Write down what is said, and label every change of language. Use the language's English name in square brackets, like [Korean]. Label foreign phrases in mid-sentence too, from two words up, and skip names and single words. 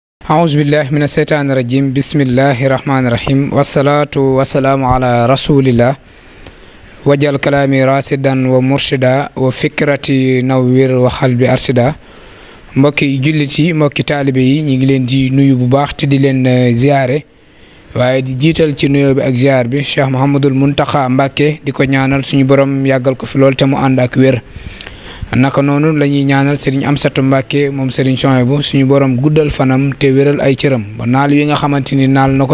[Arabic] أعوذ بالله من الشيطان الرجيم بسم الله الرحمن الرحيم والصلاة والسلام على رسول الله وجعل كلامي راشدا ومرشدا وفكرتي نوير وقلبي أرشدا [Wolof] mbokki jullit yi mbokki taalibe yi ñu ngi leen di nuyu bu baax te di leen ziare waaye di jiital ci nuyoo bi ak ziar bi Cheikh Mouhamadul Mountakha Mbacké di ko ñaanal suñu borom yàggal ko fi lool te mu ànd ak wér naka noonu la ñuy ñaanal Serigne Amsatou Mbacké moom Serigne Souhaïbou suñu borom guddal fanam te wéral ay cëram ba naal yi nga xamante ni naal na ko